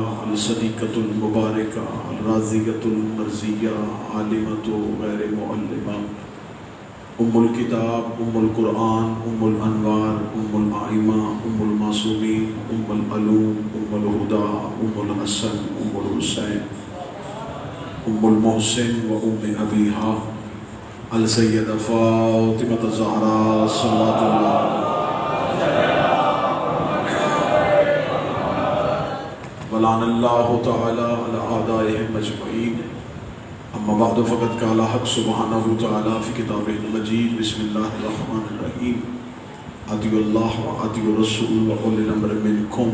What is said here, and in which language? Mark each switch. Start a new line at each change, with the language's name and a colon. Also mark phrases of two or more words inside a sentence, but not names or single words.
Arabic: الصدیقۃ المبارکہ الرازیۃ المرضیہ عالمۃ غیر معلمہ ام الکتاب ام القرآن ام الانوار ام الائمہ ام المعصومین ام العلوم ام الہدیٰ ام الحسن ام الحسین ام المحسن و ام ابیہا السیدہ فاطمہ الزہراء صلوات اللہ ولعن اللہ تعالی علی اعدائهم اجمعین. اما بعد فقد قال حق سبحانہ تعالی فی کتابہ المجید بسم اللہ الرحمن الرحیم اطیعوا اللہ و اطیعوا الرسول و اولی الامر منکم.